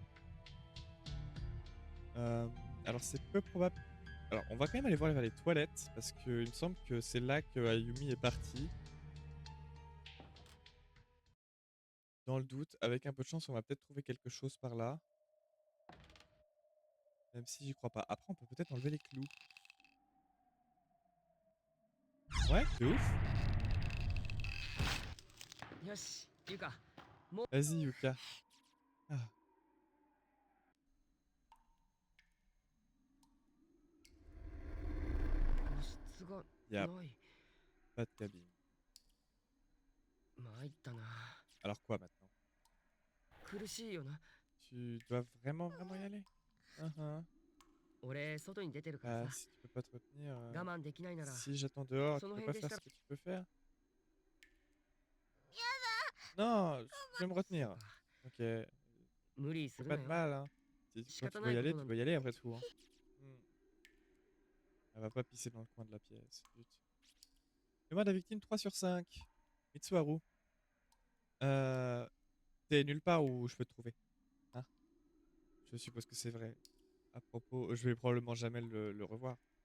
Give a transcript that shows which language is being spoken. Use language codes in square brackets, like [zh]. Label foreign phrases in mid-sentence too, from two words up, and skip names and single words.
[fr] Alors c'est peu probable, alors on va quand même aller voir vers les toilettes parce qu'il me semble que c'est là que Ayumi est partie. Dans le doute, avec un peu de chance, on va peut-être trouver quelque chose par là, même si j'y crois pas. Après on peut peut-être enlever les clous. Ouais, de ouf. [ja] よしゆか。 [fr] Vas-y Yuka. Ah, [ja] 個室が [fr] y a [ja] ない。 [fr] pas de cabine. [ja] 参ったな。 [fr] Alors quoi maintenant? [ja] 苦しいよな。 [fr] Tu dois vraiment y aller? Hein, hein. [ja] 俺外に出てるから [fr] Bah, [ja] さ。 [fr] si tu peux pas te retenir, [ja] 我慢できないなら [fr] si j'attends dehors, [ja] そ [fr] tu [ja] の [fr] peux [ja] 辺 [fr] pas [ja] でし [fr] faire [ja] た [fr] ce [ja] ら。 [fr] que tu peux faire? Non, je vais me [ja] そう [fr] retenir. [ja] か。 [fr] OK, fais [ja] 無理する [fr] pas [ja] な [fr] de [ja] よ。 [fr] mal, hein. Si [ja] 仕 [fr] quand [ja] 方 [fr] tu [ja] な [fr] dois [ja] い [fr] y [ja] こと [fr] aller, [ja] な [fr] tu [ja] ん [fr] dois y aller après tout, hein. Mmh. Elle va pas pisser dans le coin de la pièce. Zut. Mémoire de la victime 3 sur 5. Mitsuharu, tu nulle part où je peux te trouver, hein? Je suppose que c'est vrai. À propos, je vais probablement jamais le revoir.